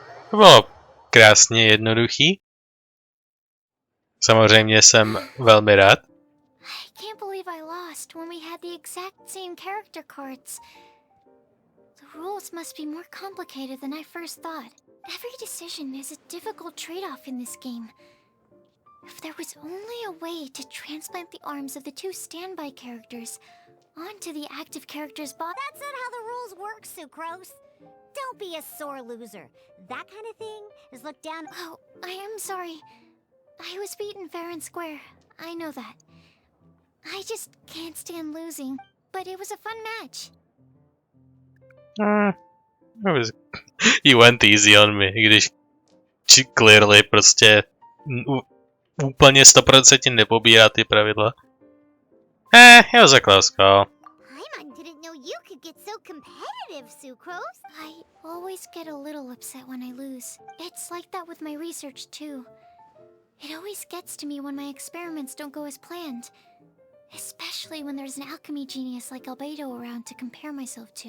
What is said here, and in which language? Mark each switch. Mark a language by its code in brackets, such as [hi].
[cs] To bylo krásně jednoduchý. Samozřejmě jsem velmi rád. [en] I can't believe I lost when we had the exact same character cards. The rules must be more complicated than I first thought. Every decision is a difficult trade-off in this game. If there was only a way to transplant the arms of the two standby characters onto the active character's body. That's not how the rules work, Sucrose. Don't be a sore loser. That kind of thing is looked down. Oh, I am sorry. I was beaten fair and square. I know that. I just can't stand losing. But it was a fun match. [cs] You went easy on me, když clearly prostě úplně 100% nepobírá ty pravidla. [en] It was a close call. Paimon didn't know you could get so competitive, Sucrose. I always get a little upset when I lose. It's like that with my research too. It always gets to me when my experiments don't go as planned. Especially when there's an alchemy genius like Albedo around to compare myself to.